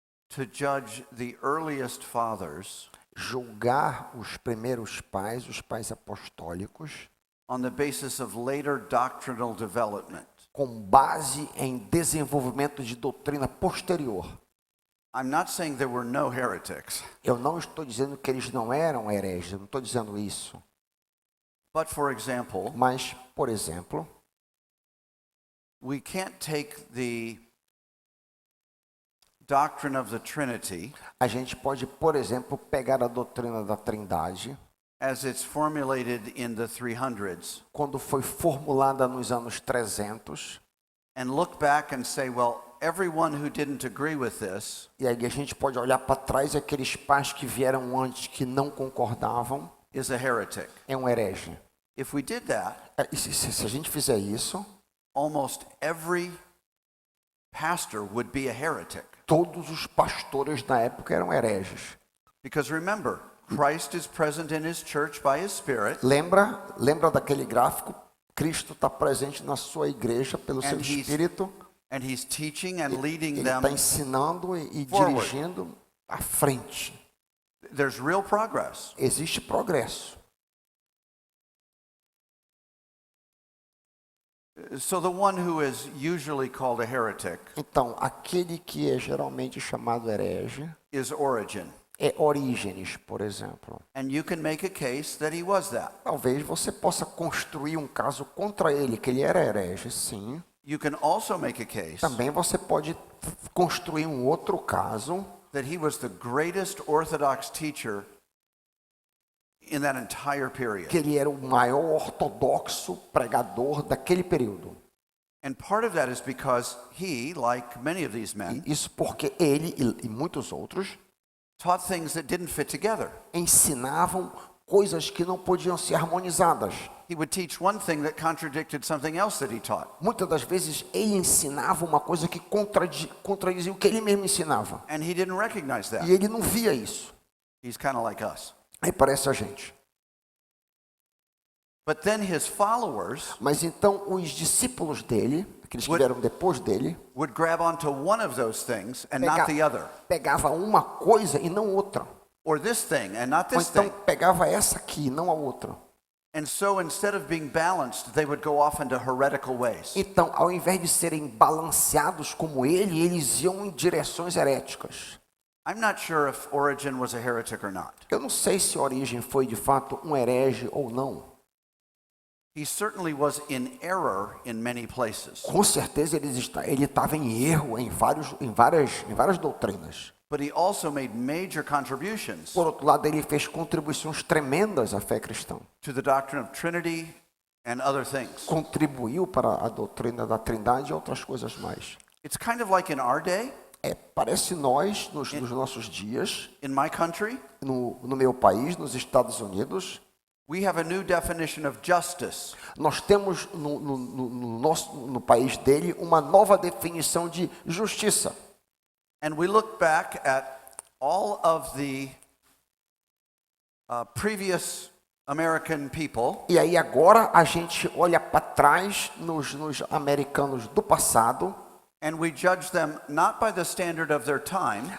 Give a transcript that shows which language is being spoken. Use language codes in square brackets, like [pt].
[en] to judge the earliest fathers [pt] julgar os primeiros pais, os pais apostólicos, [en] on the basis of later doctrinal development. [pt] com base em desenvolvimento de doutrina posterior. [en] I'm not saying there were no heretics, [pt] Eu não estou dizendo que eles não eram hereges, eu não estou dizendo isso. [en] but for example, [pt] Mas, por exemplo, [en] we can't take the doctrine of the Trinity [pt] a gente pode, por exemplo, pegar a doutrina da Trindade [en] as it's formulated in the 300s, [pt] quando foi formulada nos anos 300, [en] and look back and say, well, everyone who didn't agree with this [pt] e aí a gente pode olhar para trás e aqueles pais que vieram antes que não concordavam, [en] is a heretic. [pt] é um herege. [en] If we did that, [pt] E se a gente fizer isso, [en] almost every pastor would be a heretic. [pt] todos os pastores da época eram hereges. [en] Because remember, Christ is present in his church by his Spirit, [pt] Lembra daquele gráfico? Cristo está presente na sua igreja pelo seu [en] he's [pt] Espírito. [en] and he's teaching and leading [pt] Ele [en] them. [pt] está ensinando e [en] forward. [pt] dirigindo à frente. [en] There's real progress. [pt] Existe progresso. [en] So the one who is usually called a heretic [pt] Então, aquele que é geralmente chamado herege [en] is Origen. [pt] é Orígenes, por exemplo. [en] And you can make a case that he was that. [pt] Talvez você possa construir um caso contra ele, que ele era herege, sim. [en] You can also make a case [pt] Também você pode construir um outro caso, [en] that he was the greatest Orthodox teacher in that entire period. [pt] que ele era o maior ortodoxo pregador daquele período. [en] And part of that is because he, like many of these men, [pt] Isso porque ele e muitos outros [en] taught things that didn't fit together. [pt] ensinavam coisas que não podiam ser harmonizadas. [en] He would teach one thing that contradicted something else that he taught. [pt] Muitas das vezes ele ensinava uma coisa que contradizia o que ele mesmo ensinava. [en] And he didn't recognize that. [pt] E ele não via isso. [en] He's kind of like us. [pt] Aí parece a gente. [en] But then his followers [pt] Mas então os discípulos dele, aqueles que vieram depois dele, [en] would grab onto one of those things and not the other. [pt] pegava uma coisa e não outra. [en] Or this thing and not [pt] Ou [en] this [pt] então [en] thing. [pt] pegava essa aqui e não a outra. [en] And so instead of being balanced, they would go off into heretical ways. [pt] Então, ao invés de serem balanceados como ele, eles iam em direções heréticas. [en] I'm not sure if Origen was a heretic or not. [pt] Eu não sei se Origem foi de fato um herege ou não. [en] He certainly was in error in many places. [pt] Com certeza ele estava em erro em várias doutrinas. [en] But he also made major contributions [pt] Por outro lado, ele fez contribuições tremendas à fé cristã. [en] to the doctrine of Trinity and other things. [pt] Contribuiu para a doutrina da Trindade e outras coisas mais. [en] It's kind of like in our day, [pt] Parece nós, nos nossos dias, [en] in my country, [pt] no meu país, nos Estados Unidos, [en] we have a new definition of justice. [pt] nós temos no país dele uma nova definição de justiça. [en] And we look back at all of the previous American people, [pt] E aí agora a gente olha para trás nos americanos do passado, [en] and we judge them not by the standard of their time